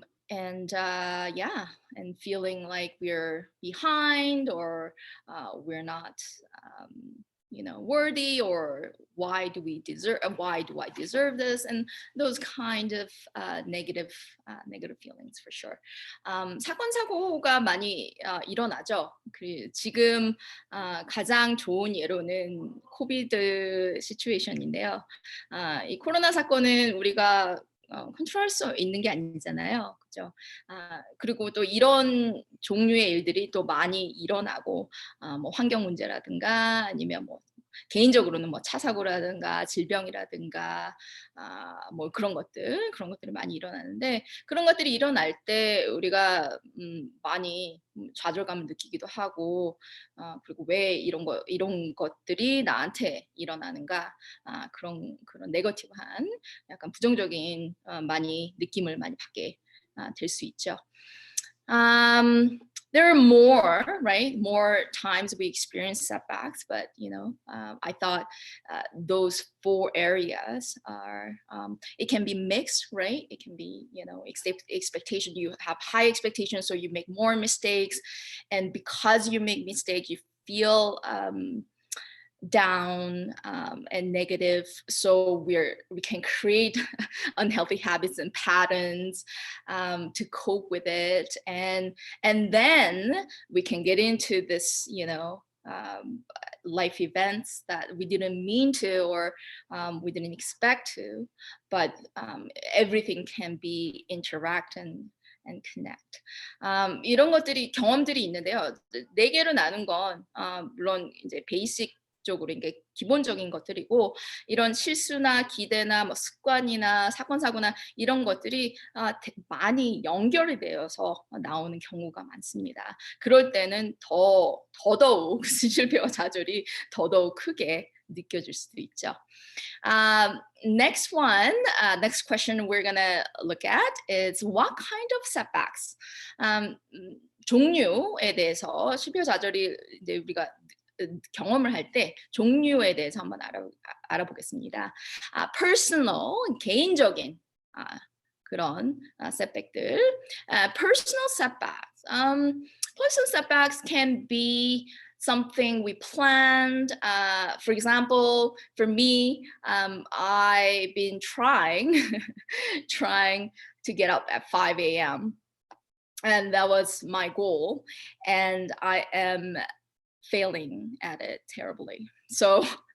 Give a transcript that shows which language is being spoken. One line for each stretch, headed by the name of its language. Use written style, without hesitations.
English: And feeling like we're behind or we're not you know, worthy, or why do I deserve this, and those kind of negative feelings for sure.
Korean: 사건 사고가 많이 일어나죠. 지금 가장 좋은 예로는 코비드 시츄에이션인데요. 이 코로나 사건은 우리가 컨트롤할 수 있는 게 아니잖아요. 그죠? 그리고 또 이런 종류의 일들이 또 많이 일어나고, 뭐 환경 문제라든가 아니면 뭐 개인적으로는 뭐 차 사고라든가 질병이라든가 뭐 그런 것들이 많이 일어나는데, 그런 것들이 일어날 때 우리가 많이 좌절감을 느끼기도 하고, 그리고 왜 이런 것들이 나한테 일어나는가, 그런 네거티브한 약간 부정적인 느낌을 많이 받게 될 수 있죠.
English: There are more times we experience setbacks, but you know, I thought those 4 areas are, it can be mixed, right? It can be, you know, expectation. You have high expectations, so you make more mistakes, and because you make mistakes, you feel down and negative, so we can create unhealthy habits and patterns to cope with it, and then we can get into this, you know, life events that we didn't mean to, or we didn't expect to, but everything can be interact and connect.
Korean: 이런 경험들이 있는데요. 4개로 나눈 건 물론 이제 베이식 적으로 이게 기본적인 것들이고, 이런 실수나 기대나 뭐 습관이나 사건 사고나 이런 것들이 많이 연결이 되어서 나오는 경우가 많습니다. 그럴 때는 더더욱 실패와 좌절이 더더욱 크게 느껴질 수도 있죠.
English: Next question we're gonna look at is what kind of setbacks?
Korean: 종류에 대해서 실패와 좌절이 이제 우리가 경험을 할 때 종류에 대해서 한번 알아보겠습니다. personal, 개인적인 그런 setback들.
English: Personal setbacks. Personal setbacks can be something we planned. For example, for me, I've been trying to get up at 5 a.m. and that was my goal, and I am failing at it terribly. So